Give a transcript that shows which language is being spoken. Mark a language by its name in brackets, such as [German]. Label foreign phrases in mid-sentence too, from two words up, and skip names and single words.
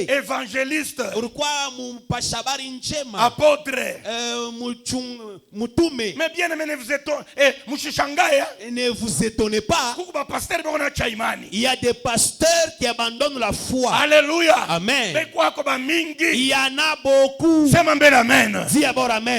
[French] évangéliste, [Swahili] ulikuwa mpashabari njema, [French] apôtre, [Swahili] mutume. [French] Mais bien aimé, ne vous étonnez pas. Il y a des pasteurs qui abandonnent la foi. Alléluia. Amen. Il y en a beaucoup. Dis d'abord amen.